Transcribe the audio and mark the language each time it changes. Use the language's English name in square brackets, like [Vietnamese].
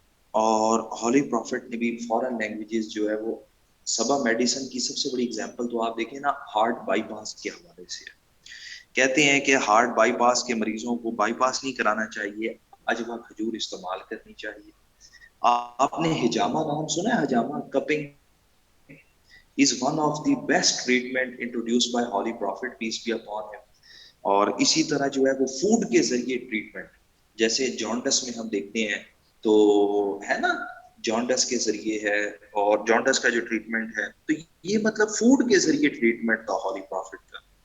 [Urdu] اور holy prophet نے بھی فورن لینگویجز جو ہے وہ سبا میڈیسن کی سب سے بڑی اگزامپل تو آپ دیکھیں نا، ہارٹ بائی پاس کے حوالے سے ہے. کہتے ہیں کہ ہارٹ بائی پاس کے مریضوں کو بائی پاس نہیں کرانا چاہیے، اجوا کھجور استعمال کرنی چاہیے. آپ نے ہجامہ نام سنا ہے؟ [English] ہجامہ cupping is one of the best treatment introduced by Holy Prophet, peace be upon him. [Urdu] اور اسی طرح جو ہے وہ فوڈ کے ذریعے ٹریٹمنٹ، جیسے جانڈس میں ہم دیکھتے ہیں تو ہے نا، جانڈس کے ذریعے ہے، اور جانڈس کا جو ٹریٹمنٹ ہے تو یہ مطلب فوڈ کے ذریعے ٹریٹمنٹ تھا ہولی پروفٹ کا.